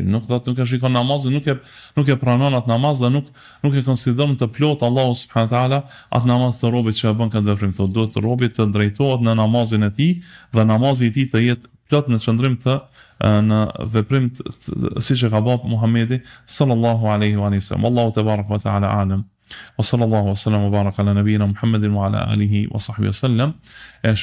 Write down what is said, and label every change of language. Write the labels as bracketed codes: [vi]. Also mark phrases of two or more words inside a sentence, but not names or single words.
[sq] Nuk e shikon namazin, nuk e pranon atë namaz dhe nuk e konsideron të plot Allahu [ar] سبحانه وتعالى [sq] atë namaz të robit që e bën këtë veprim. Thot, duhet robit të drejtohet në namazin e tij dhe namazi i tij të jetë plot në qëndrim në veprim siç e ka bërë Muhamedi [ar] صلى الله عليه وسلم. والله تبارك وتعالى أعلم. وصلى الله وسلم وبارك على نبينا محمد وعلى آله وصحبه وسلم.